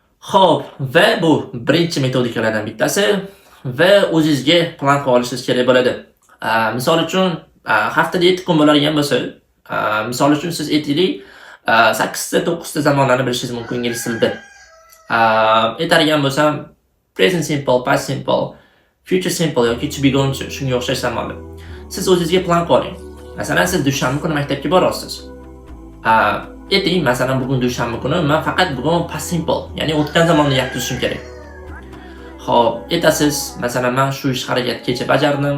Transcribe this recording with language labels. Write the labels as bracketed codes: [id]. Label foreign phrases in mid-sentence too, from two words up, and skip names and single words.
[uz] Xo'p, va bu birinchi metodikalardan bittasi va o'zingizga plan qilib olishingiz kerak bo'ladi. Misol uchun, haftada 7 kun bo'ladigan bo'lsa, misol uchun siz aytaylik, 8 ta 9 ta zamonlarni bilishingiz mumkin ingliz tilida. Aytadigan bo'lsam, [en] present simple, past simple, future simple yoki to be going to [uz] shunga o'xshash zamonlar. Siz o'zingizga plan qo'ying. Masalan, siz dushanba kuni maktabga borasiz. Ayting, masalan, bugun dushanba kuni men faqat bugun [en] past simple, [uz] ya'ni o'tgan zamonni yaqtirishim kerak. Xo'p, aytasiz, masalan, men shu ish harakatni kecha bajardim.